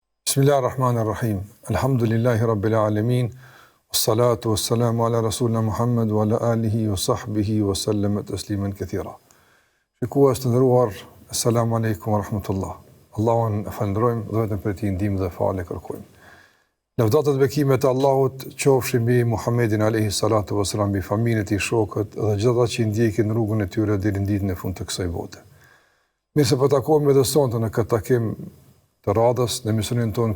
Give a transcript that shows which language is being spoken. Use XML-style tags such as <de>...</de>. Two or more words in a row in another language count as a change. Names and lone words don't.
<ar>بسم الله الرحمن الرحيم. الحمد لله رب العالمين. والصلاة والسلام على رسولنا محمد وعلى آله وصحبه وسلم تسليما كثيرا.</ar> <sq>Shikues të nderuar,</sq> <ar>السلام عليكم ورحمة الله.</ar> <sq>Allahun e falenderojmë dhe vetëm për ti ndihmë dhe falë kërkojmë. Lavdata dhe bekimet e Allahut qofshin mbi Muhammedin</sq> <ar>عليه الصلاة والسلام,</ar> <sq>mbi familjen e tij, shokët dhe gjithë ata që ndjekin rrugën e tyre deri në ditën e fundit të kësaj bote. Mirë se po takohemi edhe sonte në këtë takim të radhës në emisionin tonë.</sq>